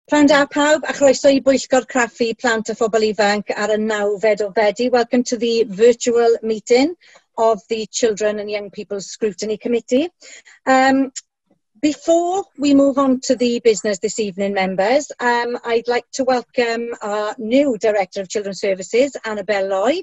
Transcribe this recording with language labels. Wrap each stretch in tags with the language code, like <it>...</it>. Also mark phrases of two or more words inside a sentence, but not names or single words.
<cy>Pnawn da pawb, a chroeso I Bwyllgor Craffu Plant a Phobl Ifanc ar y 9th o Fedi.</cy> <en>Welcome to the virtual meeting of the Children and Young People's Scrutiny Committee. Before we move on to the business this evening, members, I'd like to welcome our new Director of Children's Services, Annabelle Lloyd.</en>